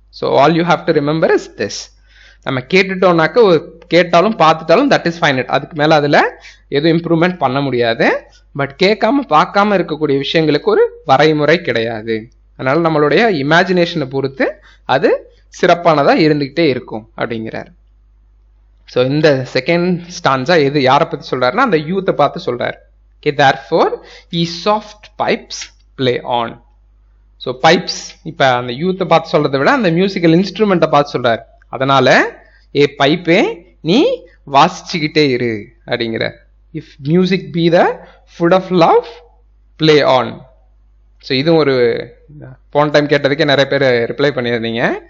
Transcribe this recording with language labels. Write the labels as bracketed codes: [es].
[ta] So [en] all you have to remember is this, [ta] நம்ம கேட்டுட்டோம்னாக்க கேட்டாலும் பார்த்துட்டாலும் [en] that is finite, [ta] அதுக்கு மேல அதுல எதுவும் இம்ப்ரூவ்மெண்ட் பண்ண முடியாது. பட் கேட்காம பார்க்காம இருக்கக்கூடிய விஷயங்களுக்கு ஒரு வரைமுறை கிடையாது. அதனால நம்மளுடைய இமேஜினேஷனை பொறுத்து அது சிறப்பானதா இருந்துகிட்டே இருக்கும் அப்படிங்கிறார். ஸோ இந்த செகண்ட் ஸ்டான்ஸா எது யாரை பத்தி சொல்றாருன்னா அந்த யூத்தை பார்த்து சொல்றாரு. [en] Okay, therefore ye soft pipes play on. [ta] So pipes இப்ப அந்த யூத்தை பார்த்து சொல்றதை விட அந்த மியூசிக்கல் இன்ஸ்ட்ருமெண்ட்டை பார்த்து சொல்றாரு. அதனால ஏ பைப்பே நீ வாசிச்சுக்கிட்டே இரு அப்படிங்கிற. [en] If music be the food of love play on. [ta] So இதுவும் ஒரு போன டைம் கேட்டதுக்கே நிறைய பேர் ரிப்ளை பண்ணியிருந்தீங்க.